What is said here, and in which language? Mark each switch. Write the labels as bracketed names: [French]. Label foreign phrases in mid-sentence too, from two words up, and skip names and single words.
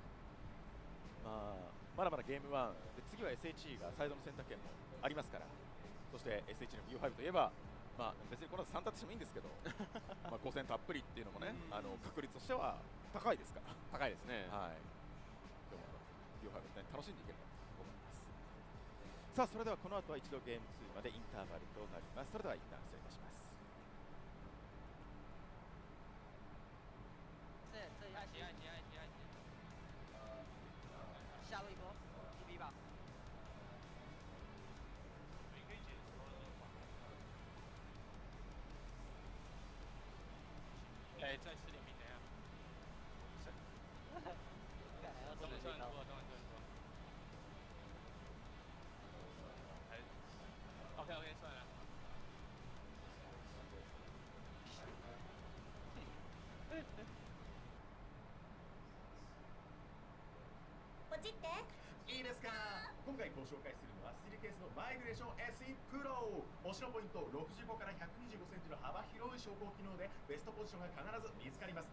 [Japanese] まだまだゲーム1で、次は SHG がサイドの選択権もありますから、そして SHG の U5 といえば、別にこの後3択してもいいんですけど5戦たっぷりっていうのもね、確率としては高いですから。高いですね。今日も U5 ね、楽しんでいければと思います。さあそれではこの後は一度ゲーム2までインターバルとなります。それでは一旦失礼いたします。 [Chinese] 下位一波 TB 吧。在吃点名，等一下。中文算多，中文算多。OK， 算了。 [Japanese] ポチっていいですか。今回ご紹介するのはスチールケースのマイグレーション SE プロ。推しのポイント、65から125センチの幅広い昇降機能でベストポジションが必ず見つかります。